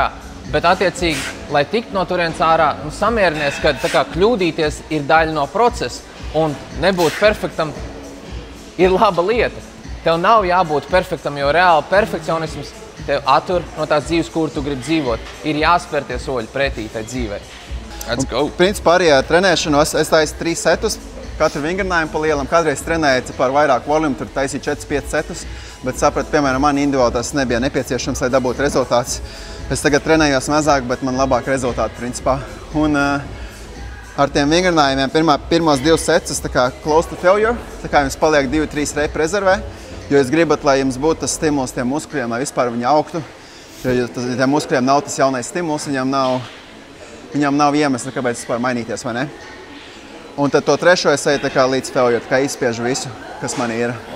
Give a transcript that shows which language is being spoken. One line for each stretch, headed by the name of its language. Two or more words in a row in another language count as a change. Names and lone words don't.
Latvian: Bet attiecīgi, lai tiktu no turienes ārā, samierinies, ka tā kā kļūdīties ir daļa no procesa, un nebūt perfektam ir laba lieta. Tev nav jābūt perfektam, jo reāli perfekcionisms tev attur no tās dzīves, kur tu gribi dzīvot. Ir jāspēr tie soļi pretī tai dzīvei.
English: Let's go!
Latvian: Principā arī ar trenēšanos es taisu 3 setus katru vingrinājumu pa lielam. Kādreiz trenēju par vairāk volumu, tur taisīju 4-5 setus, bet sapratu, piemēram, man individuāli tas nebija nepieciešams, lai dabūtu rezultāts. Es tagad trenējos mazāk, bet man labāk rezultāti principā. Un ar tiem vingrinājumiem pirmos 2 setus tā kā
English: close to failure,
Latvian: tā kā jums paliek 2-3 repi rezervē, jo jūs gribat, lai jums būtu tas stimuls tiem muskuļiem, lai vispār viņi augtu. Jo tiem muskuļiem nav tas jaunais stimuls, viņam nav iemesli, kāpēc vispār mainīties, vai ne? Un tad to trešo es eju tā kā līdz failure, tā kā izspiežu visu, kas man ir.